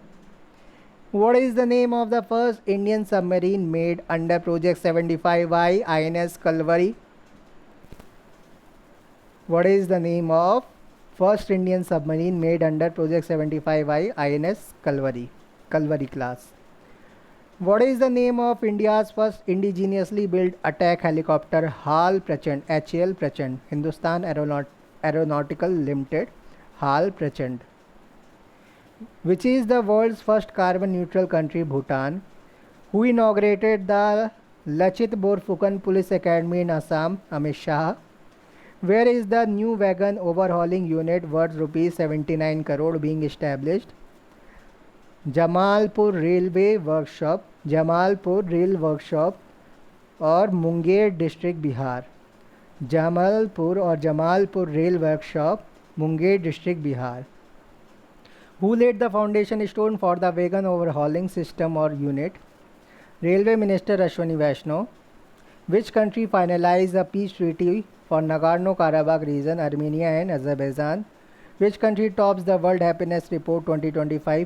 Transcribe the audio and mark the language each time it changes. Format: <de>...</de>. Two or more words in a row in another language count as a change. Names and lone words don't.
<en>What is the name of the first Indian submarine made under Project 75I INS Kalvari? What is the name of first Indian submarine made under Project 75I INS Kalvari class? What is the name of India's first indigenously built attack helicopter? HAL Prachand, HAL Prachand, Hindustan Aeronautical Limited, HAL Prachand. Which is the world's first carbon neutral country? Bhutan. Who inaugurated the Lachit Borphukan Police Academy in Assam? Amit Shah. Where is the new wagon overhauling unit worth rupees 79 crore being established? Jamalpur Railway Workshop, Jamalpur Rail Workshop or Munger District, Bihar. Jamalpur Rail Workshop, Munger District, Bihar. Who laid the foundation stone for the wagon overhauling system or unit? Railway Minister Ashwani Vaishnaw. Which country finalized a peace treaty for Nagorno-Karabakh region? Armenia and Azerbaijan. Which country tops the World Happiness Report 2025?</en>